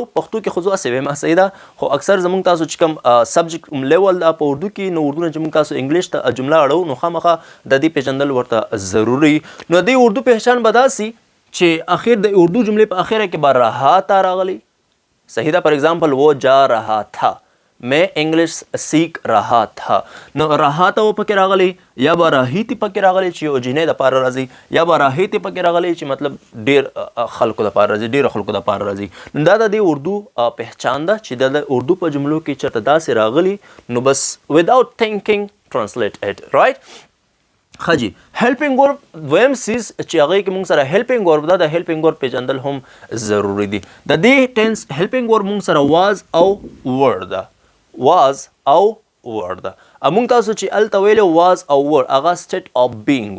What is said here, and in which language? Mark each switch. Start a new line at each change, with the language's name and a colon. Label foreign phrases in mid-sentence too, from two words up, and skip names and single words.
Pashto: پښتو کې خو زه هسې وایم صحیح ده، خو اکثر زموږ تاسو چې کوم
English: subject level
Pashto: ده په اردو کې، نو اردو نه چې موږ تاسو انګلیش ته جمله اړو نو خامخا د دې پیژندل ورته ضروري. نو دې اردو پہچان به داسې چې اخر د اردو جملې په اخره کې به رها تا راغلی. صحیح ده.
English: for example
Urdu: وہ جا رہا تھا، میں انګلیش سیکھ رہا تھا.
Pashto: نو رها ته و پکې راغلی، یا به راهیتې پکې راغلی چې یو جینۍ دپاره راځي، یا به راهیتې پکې راغلی چې مطلب ډېر خلکو دپاره راځي، ډېرو خلکو دپاره راځي. نو دا د دې اردو پہچان ده چې د اردو په جملو کې چېرته داسې راغلي نو بس
English: without thinking translate it, right?
Pashto: ښه جي.
English: helping verb
Pashto: دویم څیز چې هغې کې موږ سره
English: helping verb
Pashto: ده، د
English: helping verb
Pashto: پیژندل هم ضروري دي. د دې ټینس
English: helping verb
Pashto: موږ سره
English: was or were
Pashto: ده،
English: was or were
Pashto: ده. موږ تاسو چې هلته ویلو
English: was or were
Pashto: هغه
English: state of being
Pashto: و.